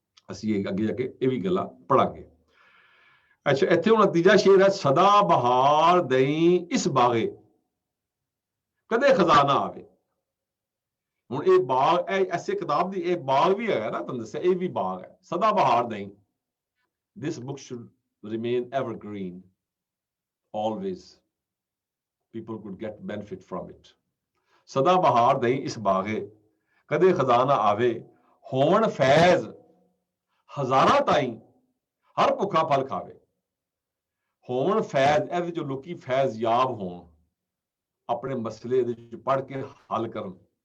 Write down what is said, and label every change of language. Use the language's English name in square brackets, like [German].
[Punjabi] ਅਸੀਂ ਇਹ ਅੱਗੇ ਜਾ ਕੇ ਇਹ ਵੀ ਗੱਲਾਂ ਪੜਾਂਗੇ। ਅੱਛਾ, ਇੱਥੇ ਹੁਣ ਤੀਜਾ ਸ਼ੇਰ ਹੈ, ਸਦਾ ਬਹਾਰ ਦਈ ਇਸ ਬਾਗੇ ਕਦੇ ਖਜ਼ਾਨਾ ਆਵੇ। ਹੁਣ ਇਹ ਬਾਗ, ਐਸੇ ਕਿਤਾਬ ਦੀ ਇਹ ਬਾਗ ਵੀ ਹੈਗਾ ਨਾ, ਤੁਹਾਨੂੰ ਦੱਸਿਆ ਇਹ ਵੀ ਬਾਗ ਹੈ। ਸਦਾ ਬਹਾਰ ਦਈ, [English] this book should remain evergreen, always people could get benefit from it. [Punjabi] ਸਦਾ ਬਹਾਰ ਦਈ ਇਸ ਬਾਗੇ ਕਦੇ ਖਜ਼ਾਨਾ ਆਵੇ, ਹੋਣ ਫੈਜ਼ ਹਜ਼ਾਰਾਂ ਤਾਈ ਹਰ ਭੁੱਖਾ ਫਲ ਖਾਵੇ। ਹੋਣ ਫੈਜ਼, ਇਹਦੇ ਜੋ ਲੋਕੀ ਫੈਜ਼ ਯਾਬ ਹੋਣ, ਆਪਣੇ ਮਸਲੇ ਇਹਦੇ ਵਿੱਚ ਪੜ੍ਹ ਕੇ ਹੱਲ ਕਰਨ।